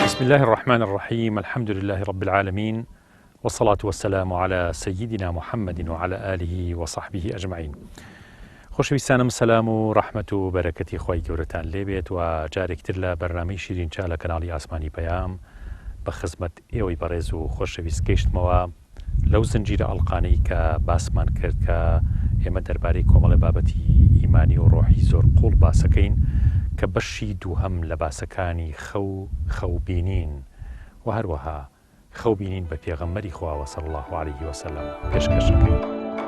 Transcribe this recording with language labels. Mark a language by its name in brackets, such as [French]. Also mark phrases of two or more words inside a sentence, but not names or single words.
[Arabic] الله الرحمن الرحيم. الحمد لله رب العالمين، والصلاة والسلام على سيدنا محمد وعلى آله وصحبه أجمعين. [Central Kurdish] خۆشەویستانم، سەلام و ڕەحمەت و بەرەکەتی خۆی گەورەتان لێبێت و جارێکتر لە بەرنامەی شیرینچا لە کەناڵی ئاسمانی پەیام بە خزمەت ئێوەی بەڕێز و خۆشەویست گەیشتمەوە لەو زنجیرە ئەڵقانەی کە باسمان کرد کە ئێمە دەربارەی کۆمەڵە بابەتی ئیمانی و ڕۆحی زۆر قوڵ باسەکەین کە بەشی دووهەم لە باسەکانی خەوبینین و هەروەها خەوبینین بە پێغەمبەری خواوە [Arabic] صلی الله عليه وسلم [Central Kurdish] پێشکەشەکەی.